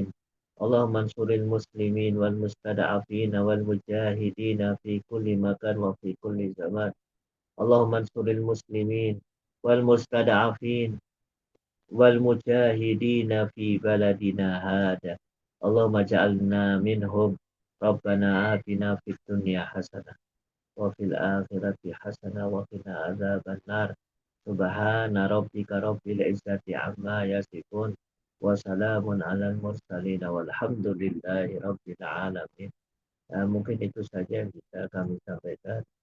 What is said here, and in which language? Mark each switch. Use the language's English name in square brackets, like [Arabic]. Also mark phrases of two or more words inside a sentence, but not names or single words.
[Arabic] اللهم انصر المسلمين والمستضعفين والمجاهدين في كل مكان وفي كل زمان. اللهم انصر المسلمين والمستضعفين والمجاهدين في بلدنا هذا. اللهم اجعلنا منهم. ربنا آتنا في الدنيا حسنة وفي الآخرة حسنة وقنا عذاب النار. سبحان ربك رب العزة عما يصفون وسلام على المرسلين والحمد لله رب العالمين. [Indonesian] Mungkin itu saja yang bisa kami sampaikan.